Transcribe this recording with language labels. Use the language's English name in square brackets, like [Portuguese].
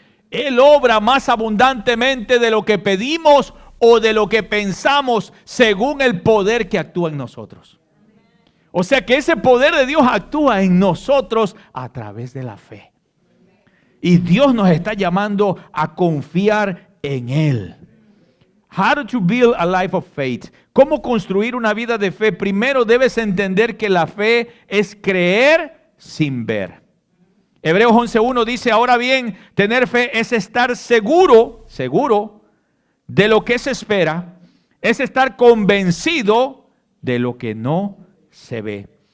[Spanish] Él obra más abundantemente de lo que pedimos o de lo que pensamos según el poder que actúa en nosotros. O sea que ese poder de Dios actúa en nosotros a través de la fe. Y Dios nos está llamando a confiar en Él. [English] How to build a life of faith. [Spanish] ¿Cómo construir una vida de fe? Primero debes entender que la fe es creer sin ver. Hebreos 11:1 dice, ahora bien, tener fe es estar seguro de lo que se espera, es estar convencido de lo que no se ve.